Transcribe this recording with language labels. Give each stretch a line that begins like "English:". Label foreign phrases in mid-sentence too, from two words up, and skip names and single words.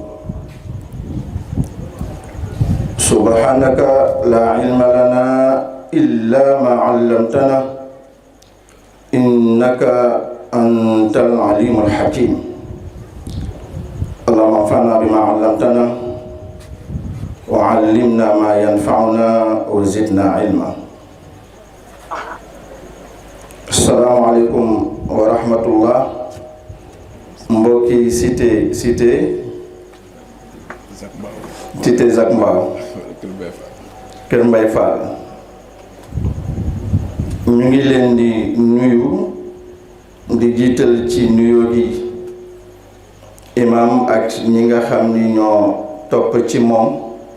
Arabic: سبحانك لا علم لنا إلا ما علمتنا إنك أنت العليم الحكيم اللهم انفعنا بما علمتنا وعلمنا ما ينفعنا وزدنا علما. السلام عليكم ورحمة الله.
Wolof: Mbokki cité Zac Mbao Kër Mbay Fall ñu ngi leen di nuyu di jiital ci nuyoo gi imam ak ñi nga xam ni ñoo topp ci moom